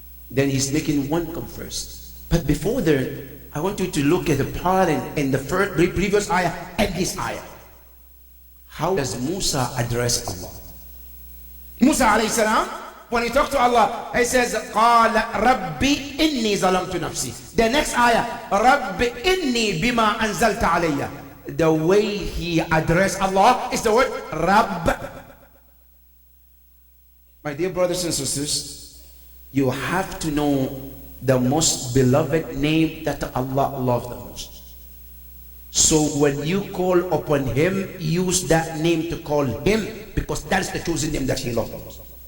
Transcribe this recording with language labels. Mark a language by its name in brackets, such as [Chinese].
[English] Then he's making one come first. But before that, I want you to look at the part in the previous ayah and this ayah. How does Musa address Allah? Musa alayhi salam, when he talks to Allah, he says, [Arabic] قَالَ رَبِّ إِنِّي ظَلَمْتُ نَفْسِي. [English] The next ayah, [Arabic] رَبِّ إِنِّي بِمَا أَنزَلْتَ عَلَيَّ. [English] The way he addressed Allah is the word Rabb. My dear brothers and sisters, you have to know the most beloved name that Allah loves the most. So when you call upon him, use that name to call him, because that is the chosen name that he loves the most.